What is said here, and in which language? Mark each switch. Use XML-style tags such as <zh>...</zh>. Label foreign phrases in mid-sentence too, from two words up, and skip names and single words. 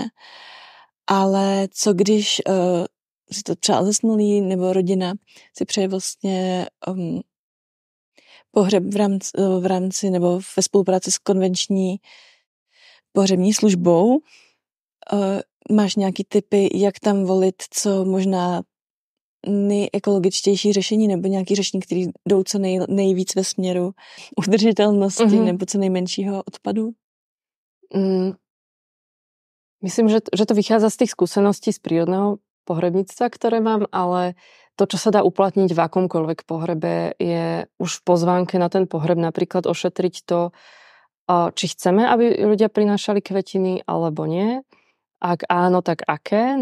<cs>Ale co když si to přál zesnulý nebo rodina si přeje vlastně pohřeb v rámci nebo ve spolupráci s konvenční pohřební službou, máš nějaký tipy, jak tam volit, co možná nejekologičtější řešení nebo nějaký řešení, které jdou co nejvíc ve směru udržitelnosti nebo co nejmenšího odpadu?</cs> <sk>Myslím, že to vychádza z tých skúseností z prírodného pohrebníctva, ktoré mám, ale to, čo sa dá uplatniť v akomkoľvek pohrebe, je už v pozvánke na ten pohreb napríklad ošetriť to, či chceme, aby ľudia prinášali kvetiny, alebo nie. Ak áno, tak aké?</sk>